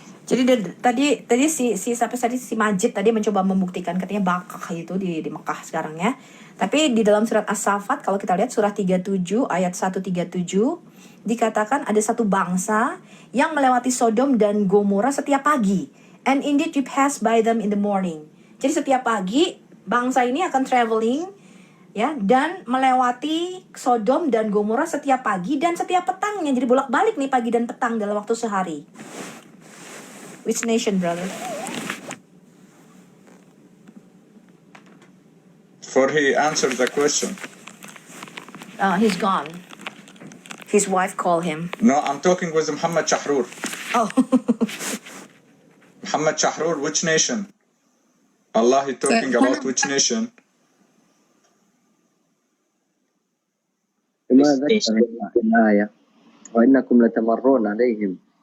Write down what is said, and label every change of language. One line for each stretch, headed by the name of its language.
Indonesian: Jadi tadi si Majid tadi mencoba membuktikan katanya Bakah itu di Mekah sekarang ya. Tapi di dalam surat As-Safat kalau kita lihat surah 37 ayat 137 dikatakan ada satu bangsa yang melewati Sodom dan Gomora setiap pagi.
English: And indeed you pass by them in the morning.
Indonesian: Jadi setiap pagi bangsa ini akan traveling ya dan melewati Sodom dan Gomora setiap pagi dan setiap petangnya. Jadi bolak-balik nih pagi dan petang dalam waktu sehari.
English: Which nation, brother? For he answered the question. He's gone. His wife called him. No, I'm talking with Muhammad Shahrur. Oh. Muhammad Shahrur, which nation? Allah is talking about which nation?
Arabic: ما ذكر الآية وإنكم لتمرون عليهم